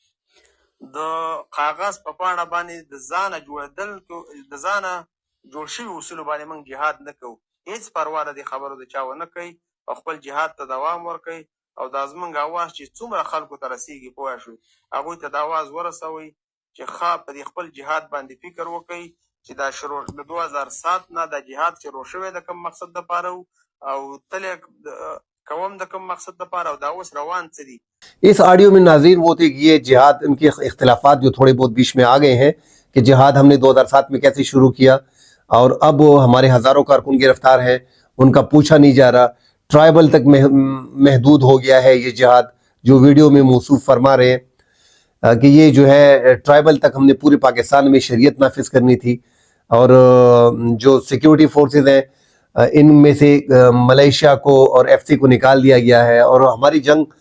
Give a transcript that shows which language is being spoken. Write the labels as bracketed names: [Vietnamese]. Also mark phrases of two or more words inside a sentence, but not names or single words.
[Pashto] د کاغذ په پاڼه باندې د ځانه جوړېدل د ځانه جوړ شوي اصولو باندې موږ جهاد نه کوو هېڅ پروا د دې خبرو د چا ونه کوي او خپل جهاد ته دوام ورکوي او دا زموږ اواز چې څومره خلکو ته رسیږي پوه شوې هغوی ته د اواز ورسوئ چې ښه په دې خپل جهاد باندې فکر وکړئ چې دا شروع د 2007 نه دا جهاد شروع شوی د کوم مقصد دپاره او تل کوم د کوم مقصد دپاره او دا اوس روان څه دي [Urdu] اس آڈیو میں ناظرین وہ تھے کہ یہ جہاد ان کے اختلافات جو تھوڑے بہت بیچ میں آ گئے ہیں کہ جہاد ہم نے 2007 میں کیسے شروع کیا اور اب ہمارے ہزاروں کارکن گرفتار ہیں ان کا پوچھا نہیں جا رہا ٹرائبل تک محدود ہو گیا ہے یہ جہاد جو ویڈیو میں موصوف فرما رہے ہیں کہ یہ جو ہے ٹرائبل تک ہم نے پورے پاکستان میں شریعت نافذ کرنی تھی اور جو [English] security forces [Urdu] ہیں ان میں سے ملیشیا کو اور ایف سی کو نکال دیا گیا ہے اور ہماری جنگ